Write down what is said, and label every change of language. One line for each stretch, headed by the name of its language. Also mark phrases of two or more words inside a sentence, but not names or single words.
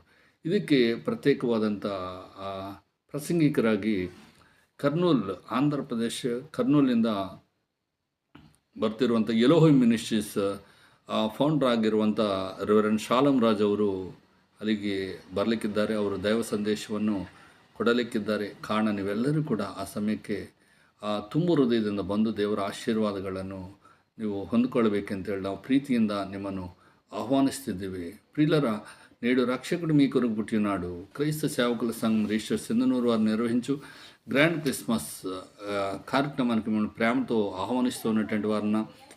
Kannada: ಇದಕ್ಕೆ ಪ್ರತ್ಯೇಕವಾದಂಥ ಪ್ರಾಸಂಗಿಕರಾಗಿ ಕರ್ನೂಲ್, ಆಂಧ್ರ ಪ್ರದೇಶ ಕರ್ನೂಲಿಂದ ಬರ್ತಿರುವಂಥ ಎಲೋಹಿಮ್ ಮಿನಿಸ್ಟ್ರೀಸ್ ಫೌಂಡರ್ ಆಗಿರುವಂಥ ರೆವರೆಂಡ್ ಶಾಲಂ ರಾಜ್ ಅವರು ಅಲ್ಲಿಗೆ ಬರಲಿಕ್ಕಿದ್ದಾರೆ. ಅವರು ದೈವ ಸಂದೇಶವನ್ನು ಕೊಡಲಿಕ್ಕಿದ್ದಾರೆ. ಕಾರಣ ನೀವೆಲ್ಲರೂ ಕೂಡ ಆ ಸಮಯಕ್ಕೆ ತುಂಬ ಹೃದಯದಿಂದ ಬಂದು ದೇವರ ಆಶೀರ್ವಾದಗಳನ್ನು ನೀವು ಹೊಂದ್ಕೊಳ್ಬೇಕಂತೇಳಿ ನಾವು ಪ್ರೀತಿಯಿಂದ ನಿಮ್ಮನ್ನು ಆಹ್ವಾನಿಸ್ತಿದ್ದೀವಿ.
Telugu: ప్రియులరా, నేడు రక్షకుడు మీ కొరకు పుట్టినాడు. క్రైస్త సేవకుల సంఘం రిజిస్టర్ సింధనూరు వారు నిర్వహించు
English: grand Christmas
Telugu: కార్యక్రమానికి మిమ్మల్ని ప్రేమతో ఆహ్వానిస్తున్నటువంటి వారిన